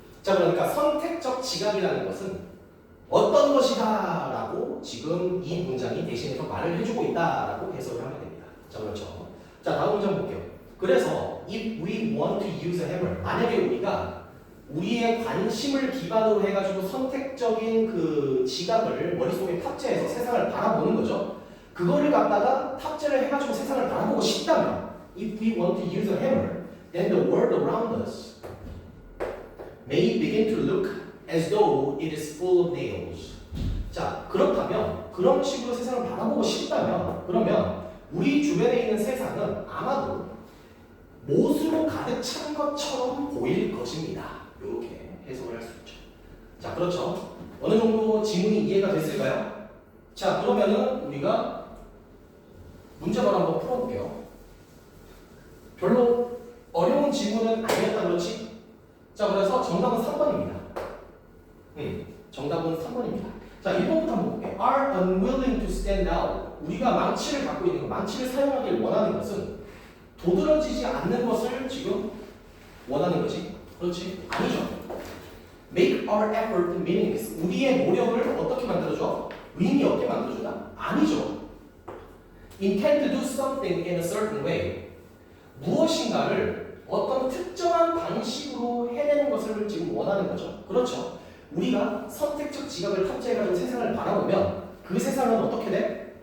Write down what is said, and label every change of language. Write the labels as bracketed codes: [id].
[ko] 자, 그러니까 선택적 지각이라는 것은 어떤 것이다 라고 지금 이 문장이 대신해서 말을 해주고 있다 라고 해석을 하면 됩니다. 자, 그렇죠. 자, 다음 문장 볼게요. 그래서 [en] if we want to use a hammer, [ko] 만약에 우리가 우리의 관심을 기반으로 해가지고 선택적인 그 지각을 머릿속에 탑재해서 세상을 바라보는 거죠. 그거를 갖다가 탑재를 해가지고 세상을 바라보고 싶다면 [en] if we want to use a hammer, then the world around us may begin to look as though it is full of nails. [ko] 자, 그렇다면, 그런 식으로 세상을 바라보고 싶다면, 그러면 우리 주변에 있는 세상은 아마도 못으로 가득 찬 것처럼 보일 것입니다. 이렇게 해석을 할 수 있죠. 자, 그렇죠. 어느 정도 지문이 이해가 됐을까요? 자, 그러면은 우리가 문제를 한번 풀어볼게요. 별로 어려운 지문은 아니었다 그렇지? 자, 그래서 정답은 3번입니다. 정답은 3번입니다. 자, 1번부터 한번 볼게요. [en] are unwilling to stand out. [ko] 우리가 망치를 갖고 있는 것, 망치를 사용하길 원하는 것은 도드라지지 않는 것을 지금 원하는 거지. 그렇지? 아니죠. [en] make our effort meaningless. [ko] 우리의 노력을 어떻게 만들어줘? 의미 없게 만들어준다? 아니죠. [en] intend to do something in a certain way. [ko] 무엇인가를 어떤 특정한 방식으로 해내는 것을 지금 원하는 거죠. 그렇죠. 우리가 선택적 지각을 탑재해가지고 세상을 바라보면 그 세상은 어떻게 돼?